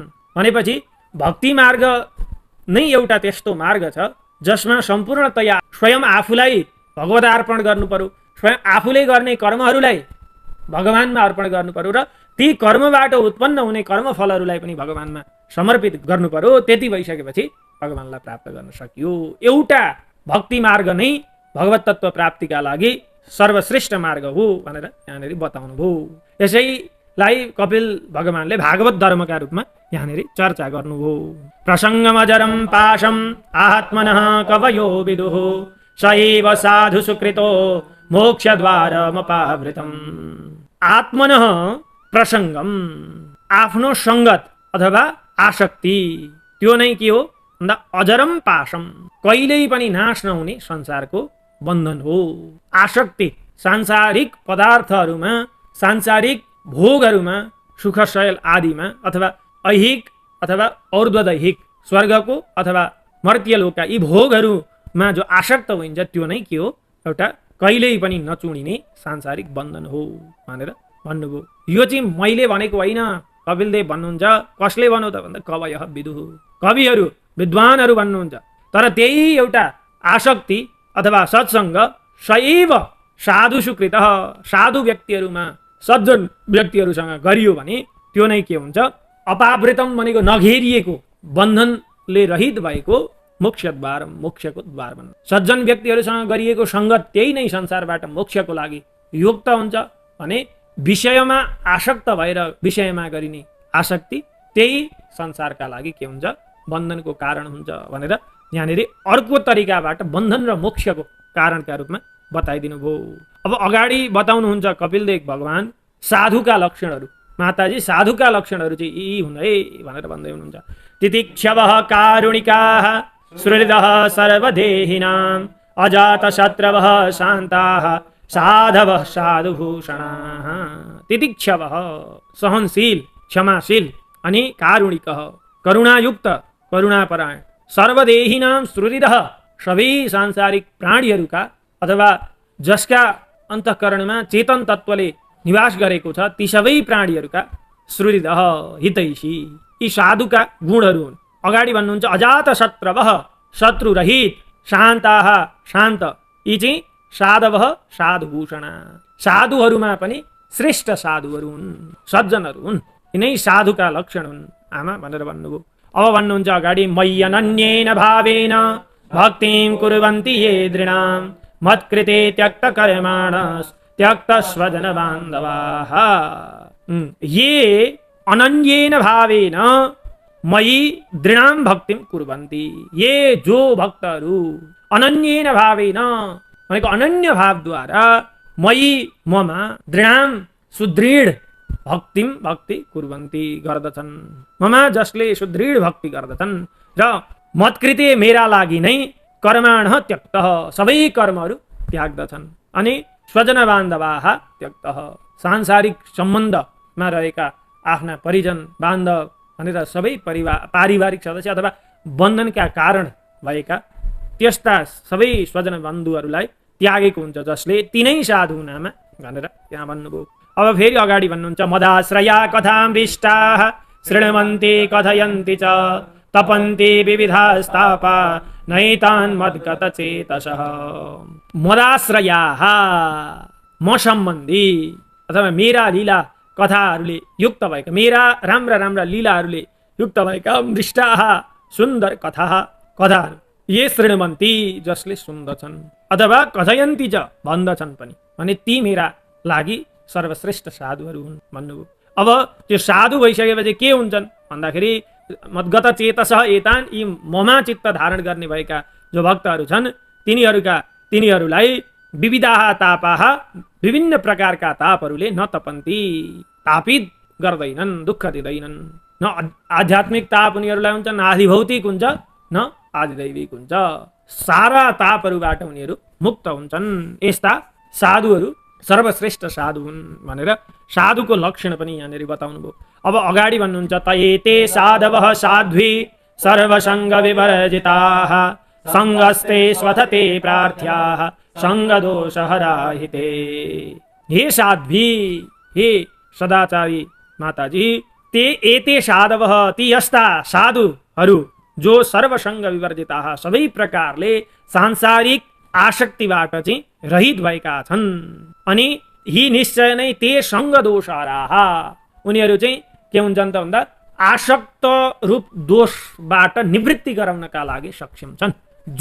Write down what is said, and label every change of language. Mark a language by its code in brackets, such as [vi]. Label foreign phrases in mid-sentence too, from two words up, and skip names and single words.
[ne] भनेपछि भक्ति मार्ग नै एउटा त्यस्तो मार्ग छ जसमा सम्पूर्णतया स्वयं आफूलाई भगवत अर्पण गर्नु पर्यो स्वयं आफूले गर्ने कर्महरूलाई भगवानमा अर्पण गर्नु पर्यो र ती कर्मबाट उत्पन्न हुने कर्मफलहरूलाई पनि भगवानमा समर्पित गर्नु पर्यो। त्यति भइसकेपछि भगवानलाई प्राप्त गर्न सकियो। एउटा भक्ति मार्ग नै भगवत तत्व प्राप्तिका लागि सर्वश्रेष्ठ मार्ग हो भनेर यहाँनिर बताउनु भयो। यसैलाई कपिल भगवानले भागवत धर्मका रूपमा यहाँनिर चर्चा गर्नुभयो। [sa] प्रसङ्गमजरं पाशं आत्मनः कवयो विदुः सैव साधु सुकृतो मोक्षद्वारमपावृतम्। आत्मनः प्रसङ्गम, [ne] आफ्नो सङ्गत अथवा आसक्ति, त्यो नै के हो भन्दा [sa] अजरम पाशम, [ne] कहिल्यै पनि नाश नहुने संसारको बन्धन हो। आसक्ति सांसारिक पदार्थहरूमा, सांसारिक भोगहरूमा, सुखशयल आदिमा अथवा ऐहिक अथवा और्ध्वदैहिक स्वर्गको अथवा मर्त्य लोकका यी भोगहरूमा जो आसक्त हुन्छ त्यो नै के हो, एउटा कहिल्यै पनि नचुडिने सांसारिक बन्धन हो भनेर भन्नुभयो। यो चाहिँ मैले भनेको होइन, कपिलदेव भन्नुहुन्छ। कसले भन्नु त भन्दा [sa] कवयः विदुः, [ne] कविहरू विद्वानहरू भन्नुहुन्छ। तर त्यही एउटा आसक्ति अथवा सत्सङ्ग [sa] सैव साधु सुकृत, [ne] साधु व्यक्तिहरूमा, सज्जन व्यक्तिहरूसँग गरियो भने त्यो नै के हुन्छ, अपावृतम भनेको नघेरिएको, बन्धनले रहित भएको मोक्षद्वार, मोक्षको द्वार भन्छ। सज्जन व्यक्तिहरूसँग गरिएको सङ्गत त्यही नै संसारबाट मोक्षको लागि युक्त हुन्छ भने विषयमा आसक्त भएर विषयमा गरिने आसक्ति त्यही संसारका लागि के हुन्छ, बन्धनको कारण हुन्छ भनेर यहाँनिर अर्को तरिकाबाट बन्धन र मोक्षको कारणका रूपमा बताइदिनु भयो। अब अगाडि बताउनुहुन्छ कपिलदेव भगवान साधुका लक्षणहरू। माताजी साधुका लक्षणहरू चाहिँ यी हुन् है भनेर भन्दै हुनुहुन्छ। [sa] तितिक्षवः कारुणिकाः सुहृदः सर्वदेहिनाम् अजातशत्रवः शान्ताः साधवः साधुभूषणाः। [ne] तितिक्षवः सहनशील, क्षमाशील अनि कारुणिकः करुणायुक्त, करुणापरायण, [sa] सर्वदेहिनाम सुहृदः [ne] सबै सांसारिक प्राणीहरूका अथवा जसका अन्तःकरणमा चेतन तत्त्वले निवास गरेको छ ती सबै प्राणीहरूका सुहृदः हितैषी, यी साधुका गुणहरू हुन्। अगाडि भन्नुहुन्छ अजातशत्रवः, शत्रुरहित, शान्ताः शान्त, यी चाहिँ [sa] साधवः साधुभूषणा, [ne] साधुहरूमा पनि श्रेष्ठ साधुहरू हुन्, सज्जनहरू हुन्। यिनै साधुका लक्षण हुन् आमा भनेर भन्नुभयो। अब भन्नुहुन्छ अगाडि [sa] मय्यनन्येन भावेन भक्तिं कुर्वन्ति ये दृढां मत्कृते त्यक्त कर्माणस् त्यक्त स्वजन बान्धवाः। ये अनन्येन भावेन मयि दृढां भक्तिं कुर्वन्ति, [ne] ये जो भक्तहरू [sa] अनन्येन भावेन [ne] भनेको अनन्य भावद्वारा मयि ममा दृढां सुदृढ भक्तिम भक्ति कुर्वन्ति गर्दछन्, ममा जसले सुदृढ भक्ति गर्दछन् र मत्कृते मेरा लागि नै [sa] कर्माणः त्यक्तः [ne] सबै कर्महरू त्याग्दछन् अनि [sa] स्वजन बान्धवाः त्यक्तः [ne] सांसारिक सम्बन्धमा रहेका आफ्ना परिजन बान्धव भनेर सबै पारिवारिक सदस्य अथवा बन्धनका कारण भएका त्यस्ता सबै स्वजन बन्धुहरूलाई त्यागेको हुन्छ जसले तिनै साधु नामा भनेर यहाँ भन्नुभयो। अब फेरि अगाडि भन्नुहुन्छ [sa] मदाश्रया कथामृष्टाः शृण्वन्ति कथयन्ति च तपन्ति विविधास्तापा नैतान् मद्गतचेतसः। [ne] मदाश्रयाः म सम्बन्धी अथवा मेरा लीला कथाहरूले युक्त भएका, मेरा राम्रा राम्रा लीलाहरूले युक्त भएका मृष्टाः सुन्दर कथाहरू [sa] ये शृण्वन्ति [ne] जसले सुन्दछन् अथवा [sa] कथयन्ति च [ne] भन्दछन् पनि भने ती मेरा लागि सर्वश्रेष्ठ साधुहरू हुन् भन्नुभयो। अब त्यो साधु भइसकेपछि के हुन्छन् भन्दाखेरि [sa] मद्गत चेतसः एतान्, [ne] यी ममा चित्त धारण गर्ने भएका जो भक्तहरू छन् तिनीहरूलाई [sa] विविधाः तापाः [ne] विभिन्न प्रकारका तापहरूले [sa] न तपन्ति, [ne] तापित गर्दैनन्, दुःख दिँदैनन्। न आध्यात्मिक ताप उनीहरूलाई हुन्छ, न आधिभौतिक हुन्छ, न आधिदैविक हुन्छ। सारा तापहरूबाट उनीहरू मुक्त हुन्छन्। यस्ता साधुहरू सर्वश्रेष्ठ साधु हुन् भनेर साधुको लक्षण पनि यहाँनिर बताउनु भयो। अब अगाडि भन्नुहुन्छ [sa] तयेते साधवः साध्वी सर्वसङ्ग विवर्जिताः सङ्गस्ते स्वथते प्रार्थ्याः सङ्गदोषहराहिते। [ne] हे साध्वी, हे सदाचारी माताजी, [sa] ते एते साधवः, [ne] ती यस्ता साधुहरू जो [sa] सर्वसङ्ग विवर्जिताः [ne] सबै प्रकारले सांसारिक आसक्तिबाट चाहिँ रहित भएका छन् अनि यी निश्चय नै [sa] ते सङ्ग दोषहराः, [ne] उनीहरू चाहिँ के हुन्छन् त भन्दा आसक्त रूप दोषबाट निवृत्ति गराउनका लागि सक्षम छन्।